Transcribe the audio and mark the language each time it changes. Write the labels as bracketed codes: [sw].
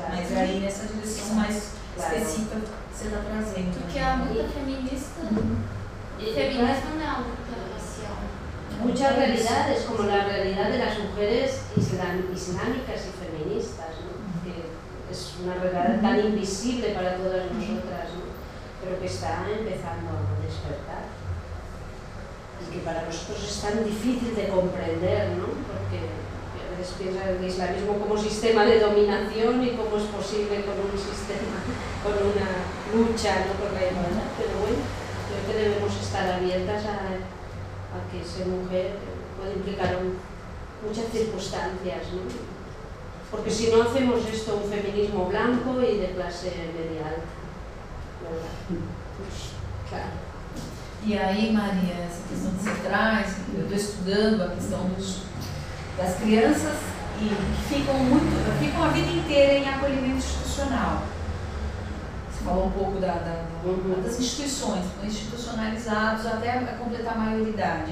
[pt] Mas aí nessa direção mais específica que você está trazendo. Porque a luta feminista. Feminismo não é a luta racial. Muitas realidades, como a realidade das mulheres islâmicas e feministas, ¿no? Que é uma realidade tão invisível para todas nós. [es] Pero que está empezando a despertar y que para nosotros es tan difícil de comprender, ¿no? Porque a veces piensa el islamismo como sistema de dominación y cómo es posible con un sistema, con una lucha, ¿no? Por la igualdad, pero bueno, creo que debemos estar abiertas a que ser mujer puede implicar muchas circunstancias, ¿no? Porque si no hacemos esto, un feminismo blanco y de clase media alta. Claro. [pt] E aí, Maria, essa questão que você traz, eu estou estudando a questão das crianças e que ficam a vida inteira em acolhimento institucional. Você falou um pouco das instituições, ficam institucionalizados até completar a maioridade.